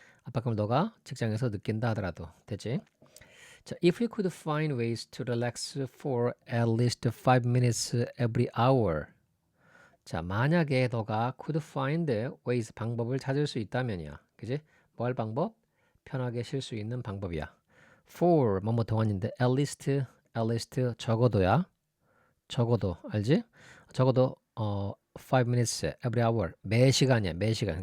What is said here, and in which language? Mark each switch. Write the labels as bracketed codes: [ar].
[ko] 압박감을 너가 직장에서 느낀다 하더라도. 됐지? [en] 자, if you could find ways to relax for at least 5 minutes every hour. [ko] 자, 만약에 너가 [en] could find ways [ko] 방법을 찾을 수 있다면이야. 그지? 뭐 할 방법? 편하게 쉴 수 있는 방법이야. for 뭐뭐 동안인데 at least 적어도야. 적어도 알지? 적어도 [en] 5 minutes every hour [ko] 매 시간이야. 매 시간.